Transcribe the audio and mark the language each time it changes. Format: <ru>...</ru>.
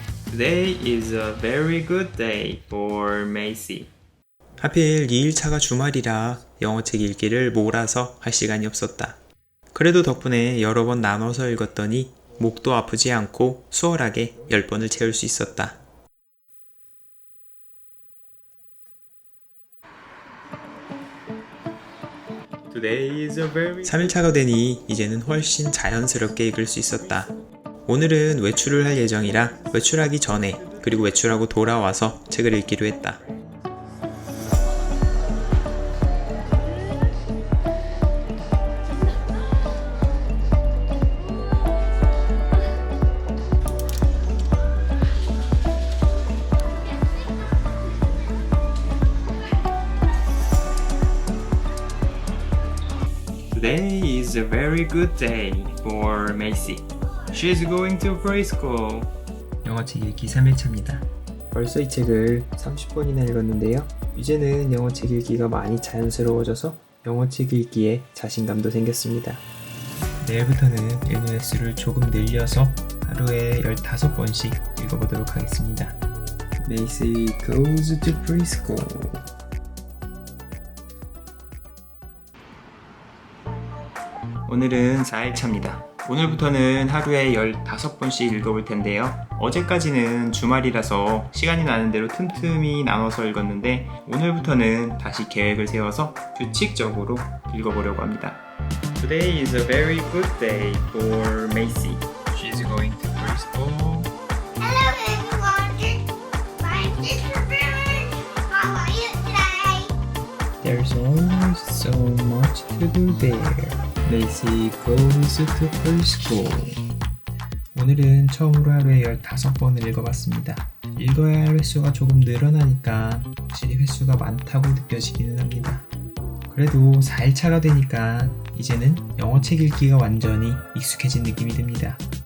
<en>Today is a very good day for Macy.</en> <ko>하필 2일차가 주말이라 영어책 읽기를 몰아서 할 시간이 없었다. 그래도 덕분에 여러 번 나눠서 읽었더니 목도 아프지 않고 수월하게 10번을 채울 수 있었다.</ko> <en>Today is a very</en> <ko>3일차가 되니 이제는 훨씬 자연스럽게 읽을 수 있었다. 오늘은 외출을 할 예정이라 외출하기 전에 그리고 외출하고 돌아와서 책을 읽기로 했다.</ko> <en>Today is a very good day for Macy. She's going to preschool.</en> <ko>영어책 읽기 3일차입니다. 벌써 이 책을 30번이나 읽었는데요. 이제는 영어책 읽기가 많이 자연스러워져서 영어책 읽기에 자신감도 생겼습니다. 내일부터는 읽는 횟수를 조금 늘려서 하루에 15번씩 읽어보도록 하겠습니다.</ko> <en>Macy goes to preschool.</en> <ko>오늘은 4일차입니다. 오늘부터는 하루에 15번씩 읽어볼 텐데요. 어제까지는 주말이라서 시간이 나는 대로 틈틈이 나눠서 읽었는데 오늘부터는 다시 계획을 세워서 규칙적으로 읽어보려고 합니다.</ko> <en>Today is a very good day for Macy. She's going to preschool. Hello everyone, my sister Bruce. How are you today? There's always so much to do there. Macy goes to preschool.</en> <ko>오늘은 처음으로 하루에 15번을 읽어봤습니다. 읽어야 할 횟수가 조금 늘어나니까 확실히 횟수가 많다고 느껴지기는 합니다. 그래도 4일차가 되니까 이제는 영어책 읽기가 완전히 익숙해진 느낌이 듭니다.</ko>